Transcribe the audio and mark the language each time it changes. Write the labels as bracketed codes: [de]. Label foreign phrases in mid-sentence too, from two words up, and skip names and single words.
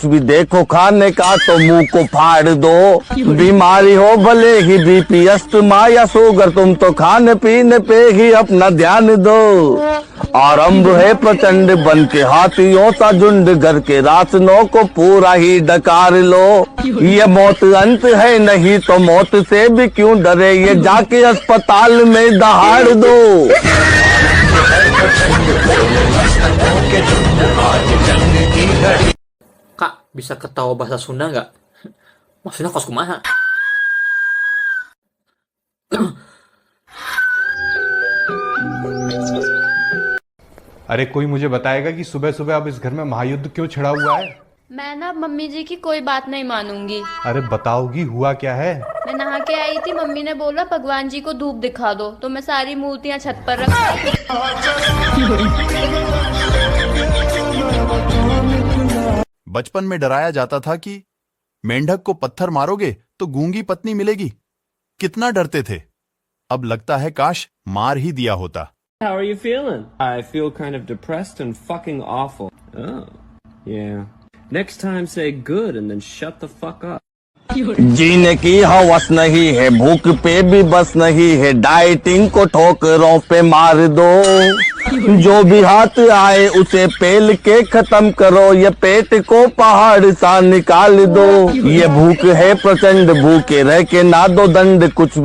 [hi] भी देखो खाने का तो मुंह को फाड़ दो, बीमारी हो भले ही बीपी अस्थमा या शुगर, तुम तो खाने पीने पे ही अपना ध्यान दो, आरंभ है प्रचंड बन के हाथियों सा झुंड, घर के राशनों को पूरा ही डकार लो, ये मौत अंत है नहीं तो मौत से भी क्यों डरे, ये जाके अस्पताल में दहाड़ दो। [id] Kak, bisa ketawa bahasa Sunda nggak? [su] Maksudnya kos kumaha? [hi] अरे कोई मुझे बताएगा कि सुबह सुबह अब इस घर में महायुद्ध क्यों छिड़ा हुआ है? मैं ना मम्मी जी की कोई बात नहीं मानूंगी। अरे बताओगी हुआ क्या है? मैं नहा के आई थी, मम्मी ने बोला भगवान जी को धूप दिखा दो, तो मैं सारी मूर्तियां छत पर रख बचपन में डराया जाता था कि मेंढक को पत्थर मारोगे तो गूंगी पत्नी मिलेगी। कितना डरते थे। अब लगता है काश मार ही दिया होता। [en] How are you feeling? I feel kind of depressed and fucking awful. Oh, yeah. Next time say good and then shut the fuck up. [hi] जीने की हवस नहीं है, भूख पे भी बस नहीं है, डाइटिंग को ठोकरों पे मार दो, जो भी हाथ आए उसे पेल के खत्म करो, ये पेट को पहाड़ सा निकाल दो, ये भूख है प्रचंड, भूखे रह के ना दो दंड, कुछ